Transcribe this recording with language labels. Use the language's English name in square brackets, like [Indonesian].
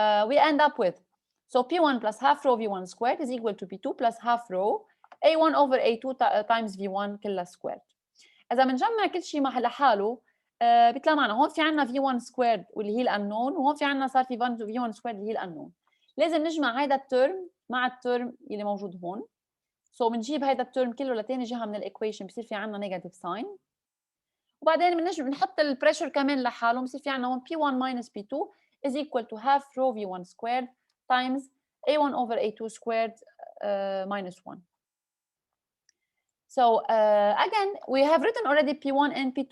[English] We end up with, so P1 plus half rho V1 squared is equal to P2 plus half rho A1 over A2 times V1 كلها squared. [Arabic] إذا بنجمع كل شيء محل حاله بيطلع معنا هون في عنا V1 squared واللي هي الأنون، وهون في عنا صار في V1 squared اللي هي الأنون. لازم نجمع هيدا الترم مع الترم اللي موجود هون. سو بنجيب هيدا الترم كله لتاني جهة من الإيكويشن بصير في عنا نيجاتيف ساين. وبعدين بنحط البريشر كمان لحاله بصير في عنا هون [English] P1 minus P2 is equal to half rho V1 squared times A1 over A2 squared minus 1. So again, we have written already P1 and P2.